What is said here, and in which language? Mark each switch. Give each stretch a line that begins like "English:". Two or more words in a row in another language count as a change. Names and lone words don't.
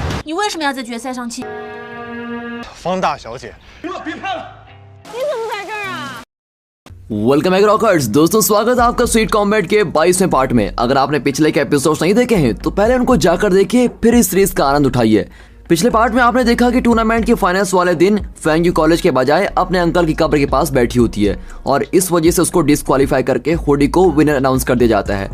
Chinese: 你为什么要在决赛上气？方大小姐，别拍了！你怎么在这儿啊？
English: Welcome back Rockers.
Hindi: दोस्तों स्वागत है आपका स्वीट कॉम्बैट के 22वें पार्ट में। अगर आपने पिछले के एपिसोड्स नहीं देखे हैं तो पहले उनको जाकर देखिए, फिर इस सीरीज का आनंद उठाइए। पिछले पार्ट में आपने देखा कि टूर्नामेंट के फाइनल्स वाले दिन फेंग्यू कॉलेज के बजाय अपने अंकल की कब्र के पास बैठी होती है और इस वजह से उसको डिस्क्वालीफाई करके हुडी को
English: winner announce
Hindi: कर दिया जाता है।